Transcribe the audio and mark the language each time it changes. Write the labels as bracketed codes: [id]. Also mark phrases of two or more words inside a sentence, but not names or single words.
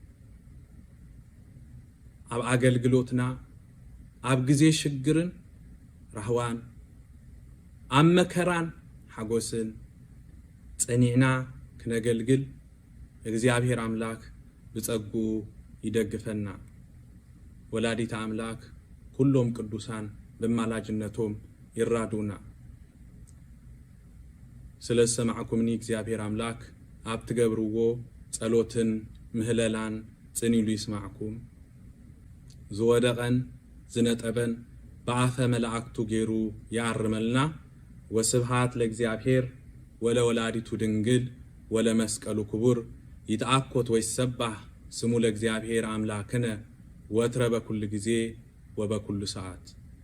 [ti] ኣብ ኣገልግሎትና ኣብ ግዜ ሽግርን ራህዋን ኣብ መከራን ሓጎስን ጸኒዕና ክነገልግል እግዚአብሔር አምላክ ብጸጉ ይደግፈና ወላዲተ አምላክ ሁሉም ቅዱሳን በማላጅነቶም ይራዱና ስለሰማዕኩምኒ እግዚአብሔር አምላክ አብትገብርዎ ጸሎትን ምህለላን ጽኒሉ ይስማዕኩም ዝወደቀን ዝነጠበን በአፈ መላእክቱ ገይሩ ያርመልና [gez] ወስብሃት ለእግዚአብሔር ወለወላዲቱ ድንግል ወለመስቀሉ ክቡር ይተአኮት ወይሰባህ ስሙ ለእግዚአብሔር አምላክነ ወትረ በኩል ጊዜ ወበኩል ሰዓት